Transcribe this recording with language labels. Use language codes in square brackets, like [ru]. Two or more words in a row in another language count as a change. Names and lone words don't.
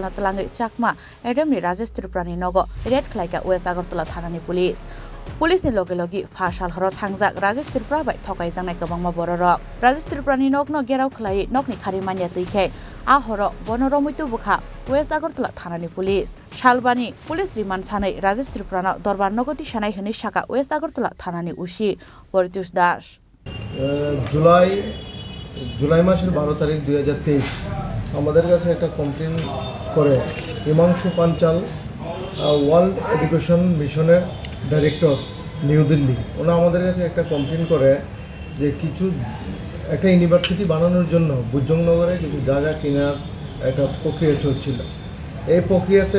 [trp] na talangai chakma edemni Rajesh Tripura ni nogo red Khlaikha West Agartala thanani police ni logi fasal horo thangjak Rajesh Tripura bai Thokai jangnai kwbangma borok Rajesh Tripura ni nogno gerau khlai nogni khari mania tuikhe a horo bono romuitu bukha West Agartala thanani police salbani [en] police remand [trp] sanai Rajesh Tripura no dorbar nogoti sanai hini saka West Agartala thanani usi Poritus Das [bn] জুলাই মাসের 12 তারিখ 2023 আমাদের কাছে একটা কমপ্লেন করে হিমাংশু পাঞ্চাল ওয়ার্ল্ড এডুকেশন মিশনের ডাইরেক্টর নিউ দিল্লি ওনা আমাদের কাছে একটা কমপ্লেন করে যে কিছু একটা ইউনিভার্সিটি বানানোর জন্য বুজংনগরে কিছু জায়গা কেনার একটা প্রক্রিয়া চলছিল এই প্রক্রিয়াতে